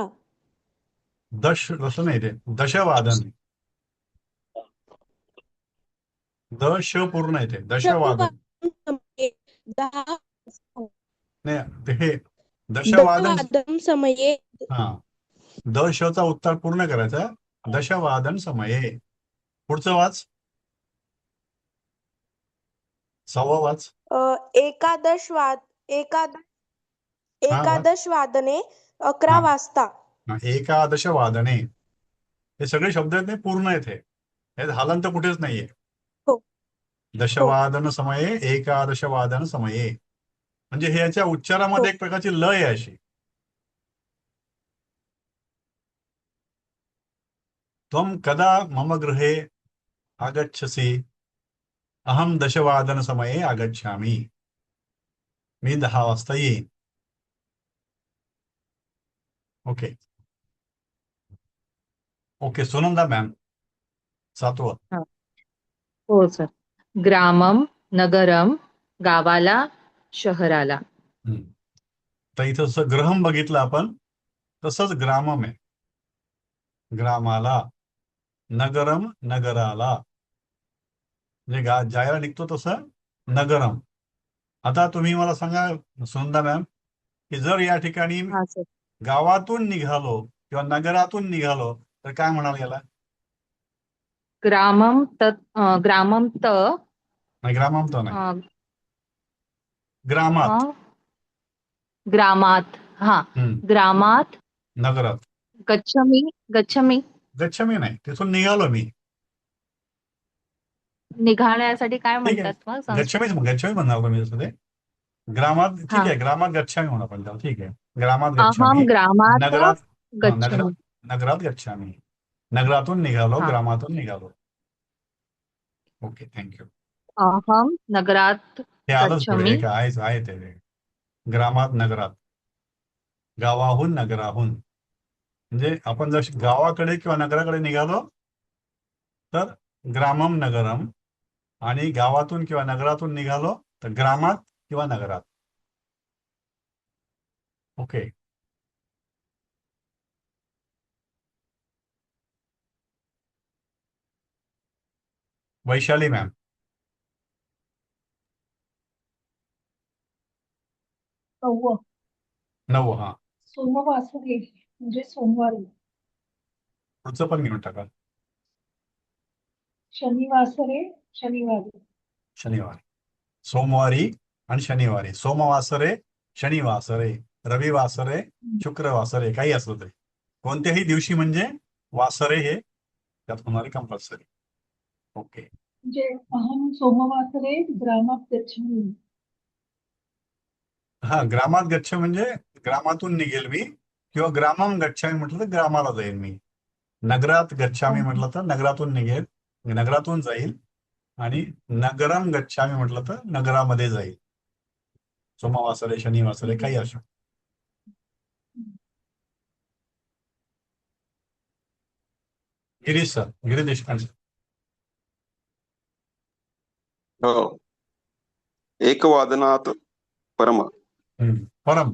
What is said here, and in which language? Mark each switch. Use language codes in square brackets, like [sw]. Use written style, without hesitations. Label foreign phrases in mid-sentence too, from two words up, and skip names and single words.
[mr] असं नाही, ते दशवादन. दश पूर्ण येते, दशवादन नाही, हे दशवादन समये. हा, दशचा उत्तर पूर्ण करायचा. [sa] दशवादन समये. [mr] पुढचं वाच, 6वं वाच. [sa] एकादश वादने 11 वाजता. एकादश वादने. [mr] हे सगळे शब्द आहेत, नाही पूर्ण आहेत. हे हलंत कुठेच नाहीये. हो. [sa] दशवादन समये, एकादश वादन समये, [mr] म्हणजे हे याच्या उच्चारामध्ये एक प्रकारची लय आहे अशी. [sa] त्वं कदा मम गृहे आगच्छसि, अहम दशवादन समये आगच्छामि. [mr] मी 10 वाजता येईन. [en] okay okay. [mr] सुनंदा मॅम, 7वं. हो सर. [sa] ग्रामम, नगरम, [mr] गावाला, शहराला. तर इथं जसं ग्रहम बघितलं आपण, तसंच ग्रामम आहे. ग्रामाला, नगरम नगराला, म्हणजे जायला निघतो तसं नगरम. आता तुम्ही मला सांगा सुनंदा मॅम, की जर या ठिकाणी हा सर. गावातून निघालो किंवा नगरातून निघालो तर काय म्हणाल याला? [sa] ग्रामम त ग्रामम त [mr] नाही, ग्रामम तर नाही, अ, ग्रामात. ग्रामात. हा, ग्रामात नगरात. गच्छामी. गच्छामी गच्छामी नाही, तिथून निघालो मी. निघाण्यासाठी काय ठीक आहे, म्हणतात मग संस्कृत? गच्छामी म्हणणार मी तसं ते. ग्रामात ठीक हा. आहे, [sa] ग्रामात गच्छामी [mr] म्हणा आपण त्याला. ठीक आहे, ग्रामात अहम गच्छामी. ग्रामात नगरात गच्छामी. [sa] नगरात गच्छामी. [mr] नगरातून निघालो, हा. ग्रामातून निघालो. [en] okay, thank you. [sa] अहम नगरात [mr] हे आलंच पुढे, गच्छामी. एक आहे ते. [sa] ग्रामात नगरात, [mr] गावाहून नगराहून, म्हणजे आपण जर गावाकडे किंवा नगराकडे निघालो तर [sa] ग्रामम नगरम, [mr] आणि गावातून किंवा नगरातून निघालो तर ग्रामात किंवा नगरात. ओके. वैशाली मॅम. 9. हा, सोमवासरे म्हणजे सोमवारी. पुढचं पण घेऊन टाका. शनिवासरे शनिवारी. शनिवारी, सोमवारी आणि शनिवारी. [sa] सोमवासरे, शनिवासरे, रविवासरे, शुक्रवासरे, [mr] काही असलं तरी कोणत्याही दिवशी म्हणजे वासरे हे त्यात होणारे कंपल्सरी. ओके. [sa] म्हणजे अहम सोमवासरे ग्रामात गच्छामि. [mr] हा, [sa] ग्रामात गच्छ [mr] म्हणजे ग्रामातून निघेल मी, किंवा [sa] ग्रामम गच्छामी [mr] म्हटलं तर ग्रामाला जाईल मी. [sa] नगरात गच्छामी [mr] म्हटलं तर नगरातून निघेल, नगरातून जाईल. आणि [sa] नगरम गच्छामी [mr] म्हटलं तर नगरामध्ये जाईल. [sa] सोमवासरे, शनिवासरे, [mr] काही असो. गिरीश सर, गिरीश देशपांडे. [sa] हो. एकवादनात परम. परम